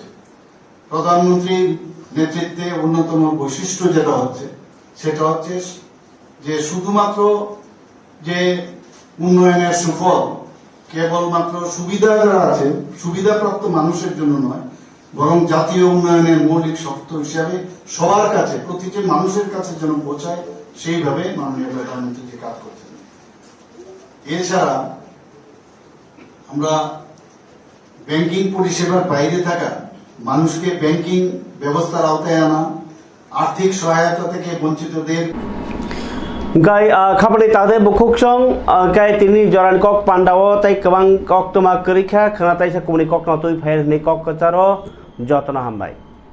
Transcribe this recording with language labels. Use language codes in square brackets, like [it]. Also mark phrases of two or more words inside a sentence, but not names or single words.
[bn] প্রধানমন্ত্রীর নেতৃত্বে অন্যতম বৈশিষ্ট্য যেটা হচ্ছে সেটা হচ্ছে যে শুধুমাত্র যে উন্নয়নের সুফল কেবলমাত্র সুবিধা যারা আছে সুবিধাপ্রাপ্ত মানুষের জন্য নয়, বরং জাতীয় উন্নয়নের মৌলিক শর্ত হিসাবে সবার কাছে, প্রতিটি মানুষের কাছে যেন পৌঁছায় সেইভাবে মাননীয় প্রধানমন্ত্রী যে কাজ করছেন। এছাড়া আমরা ব্যাংকিং পরিষেবার বাইরে থাকা মানুষকে ব্যাংকিং ব্যবস্থার আওতায় আনা, আর্থিক সহায়তা থেকে বঞ্চিতদের [trp] गाय खापनि तादे बुखुकसं गाय तिनि जरान कक पांडाव तै गोबां कक तमा करिखा खाना तै साकुमनि कक न तुइ फाइल नि कक कचारो जतन हामबाय।